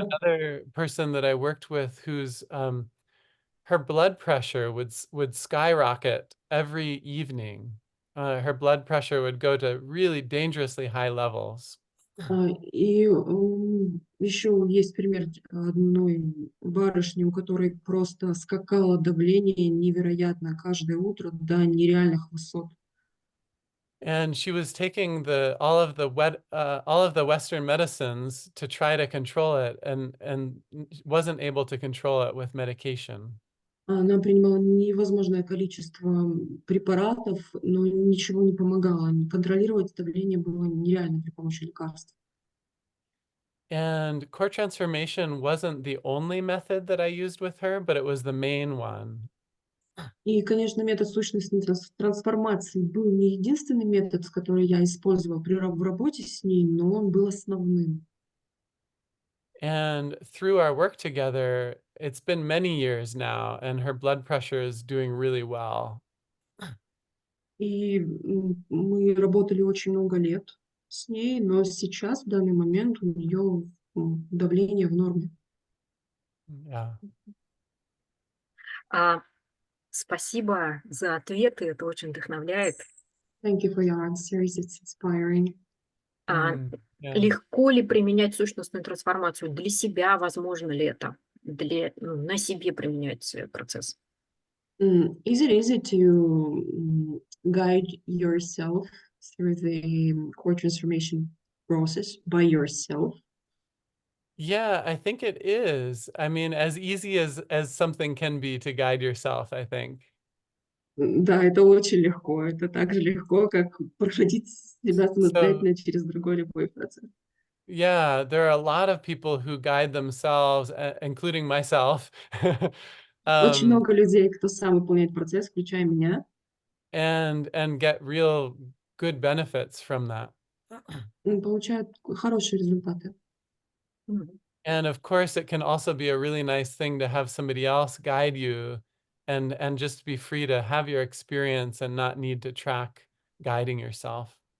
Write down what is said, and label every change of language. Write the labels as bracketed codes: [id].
[en] another person that I worked with whose her blood pressure would skyrocket every evening. Her blood pressure would go to really dangerously high levels. [ru] И еще есть пример одной барышни, у которой просто скакало давление невероятно каждое утро до нереальных высот. [en] And she was taking all of the Western medicines to try to control it, and wasn't able to control it with medication. [ru] Она принимала невозможное количество препаратов, но ничего не помогало. Контролировать давление было нереально при помощи лекарств. [en] And core transformation wasn't the only method that I used with her, but it was the main one. [ru] И, конечно, метод сущностной трансформации был не единственный метод, который я использовала в работе с ней, но он был основным. [en] And through our work together, it's been many years now, and her blood pressure is doing really well. [ru] И мы работали очень много лет с ней, но сейчас, в данный момент, у нее давление в норме. [en] Yeah. [ru] Спасибо за ответы, это очень вдохновляет. [en] Thank you for your answers. It's inspiring. Yeah. [ru] Легко ли применять сущностную трансформацию для себя? Возможно ли это на себе применять процесс? [en] Is it easy to guide yourself through the core transformation process by yourself? Yeah, I think it is. I mean, as easy as something can be to guide yourself, I think. [ru] Да, это очень легко. Это так же легко, как проходить себя [en] So, [ru] самостоятельно через другой любой процесс. [en] yeah, there are a lot of people who guide themselves, including myself, [ru] Очень много людей, кто сам выполняет процесс, включая меня, [en] and get real good benefits from that. [ru] получают хорошие результаты. Мгм. [en] And of course, it can also be a really nice thing to have somebody else guide you and just be free to have your experience and not need to track guiding yourself.